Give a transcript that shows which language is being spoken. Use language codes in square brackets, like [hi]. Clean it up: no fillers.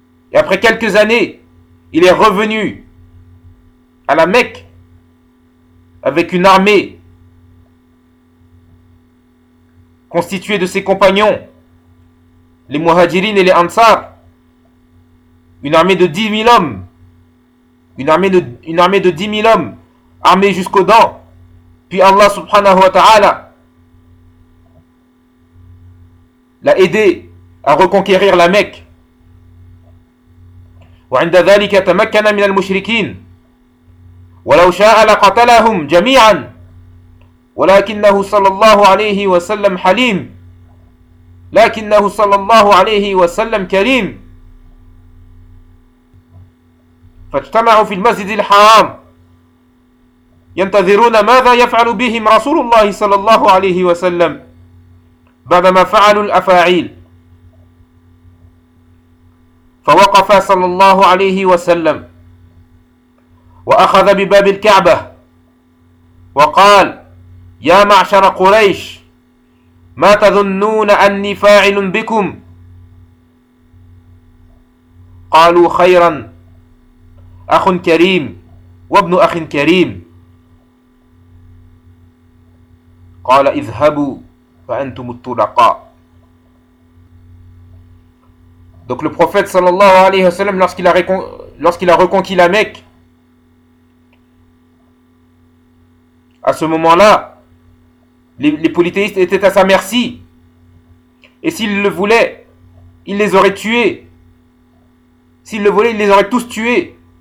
[fr] Et après quelques années, il est revenu à la Mecque avec une armée constituée de ses compagnons, les Muhajirin et les Ansar, une armée de 10 000 hommes, une armée de 10 000 hommes armés jusqu'aux dents. Puis Allah subhanahu wa ta'ala l'a aidé à reconquérir la Mecque. [ar] Wa 'inda dhalika tamakkana min al-mushrikin. ولو شاء لقتلهم جميعا ولكنه صلى الله عليه وسلم حليم لكنه صلى الله عليه وسلم كريم فاجتمعوا في المسجد الحرام ينتظرون ماذا يفعل بهم رسول الله صلى الله عليه وسلم بعدما فعلوا الأفاعيل فوقف صلى الله عليه وسلم وأخذ بباب الكعبة وقال يا معشر قريش ما تظنون أني فاعل بكم قالوا خيرا أخ كريم وابن أخ كريم قال اذهبوا فأنتم الطلقاء. [fr] Donc le prophète [ar] صلى الله عليه وسلم [fr] lorsqu'il a reconquis la Mecque, à ce moment-là, les polythéistes étaient à sa merci. Et s'ils le voulaient, ils les auraient tués. S'ils le voulaient, ils les auraient tous tués.